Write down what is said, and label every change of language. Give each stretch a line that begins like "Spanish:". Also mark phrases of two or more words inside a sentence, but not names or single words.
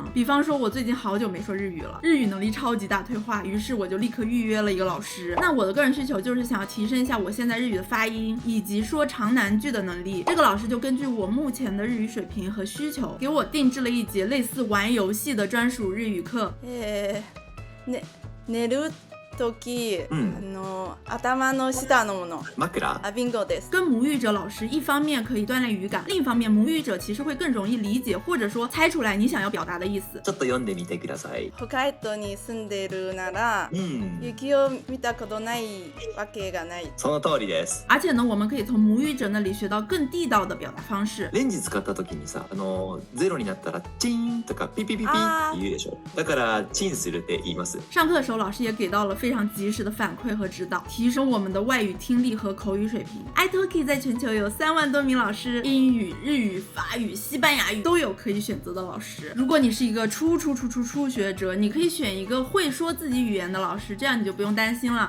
Chinese: 比方说我最近好久没说日语了，日语能力超级大退化，于是我就立刻预约了一个老师。那我的个人需求就是想要提升一下我现在日语的发音以及说长难句的能力，这个老师就根据我目前的日语水平和需求，给我定制了一节类似玩游戏的专属日语课。
Japanese: 寝る時、頭の下のもの。枕。ビンゴです。
Chinese: 跟母语者老师，一方面可以锻炼语感，另一方面母语者其实会更容易理解，或者说猜出来你想要表達的意思。
Japanese: ちょっと読んでみてください。北海道に住んでるなら、雪を見たことないわけがない。その通りです。
Chinese: 而且呢，我们可以从母语者那里学到更地道的表达方式。
Japanese: レンジ使った時にさ、ゼロになったらチーンとかピピピピって言うでしょ。だからチンするって言います。
Chinese: 上课的时候，老师也给到了非常及时的反馈和指导，提升我们的外语听力和口语水平。iTalki 在全球有3万多名老师，英语、日语、法语、西班牙语都有可以选择的老师。如果你是一个初学者，你可以选一个会说自己语言的老师，这样你就不用担心了。